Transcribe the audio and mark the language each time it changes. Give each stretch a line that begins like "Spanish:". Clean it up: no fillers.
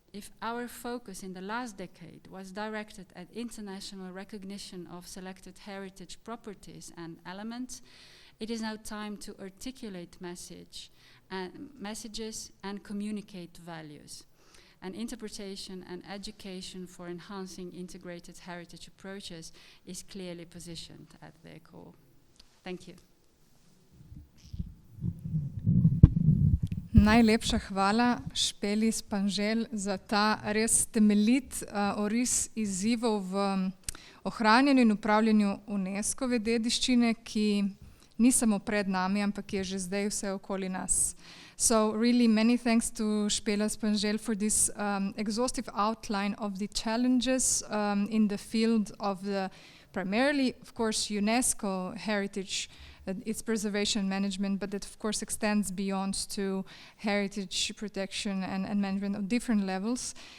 English: If our focus in the last decade was directed at international recognition of selected heritage properties and elements, it is now time to articulate messages and communicate values. And interpretation and education for enhancing integrated heritage approaches is clearly positioned at their core. Thank you.
Slovenian: Najlepša hvala Špeli Španžel za ta res temeljit oris izzivov v ohranjanju in upravljanju UNESCO-ve dediščine, ki ni samo pred nami, ampak je že zdaj vse okoli nas.
English: So really many thanks to Špela Španžel for this exhaustive outline of the challenges in the field of the primarily, of course, UNESCO heritage, its preservation and management, but that of course extends beyond to heritage protection and management on different levels.